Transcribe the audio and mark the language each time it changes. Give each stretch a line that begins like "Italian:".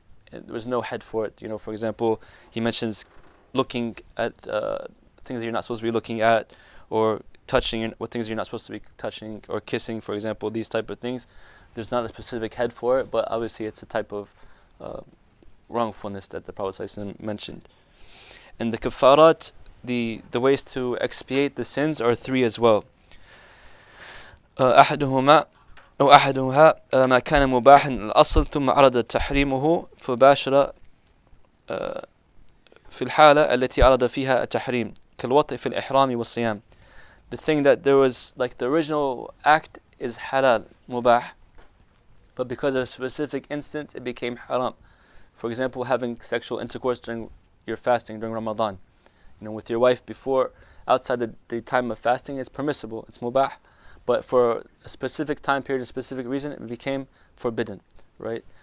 English: there was no head for it. For example, he mentions looking at things that you're not supposed to be looking at, or touching with things you're not supposed to be touching, or kissing, for example, these type of things. There's not a specific head for it, but obviously it's a type of wrongfulness that the Prophet ﷺ mentioned. And the kafarat, the ways to expiate the sins are 3 as well.
Arabic: أحدهما أو أحدها ما كان مباحا الأصل ثم عرض تحريمه فباشر في الحالة التي عرض فيها التحريم كالوطء في الإحرام والصيام.
English: The thing that there was, like, the original act is halal, mubah, but because of a specific instance it became haram. For example, having sexual intercourse during your fasting, during Ramadan, with your wife before, outside the time of fasting, it's permissible, it's mubah, but for a specific time period, a specific reason, it became forbidden, right?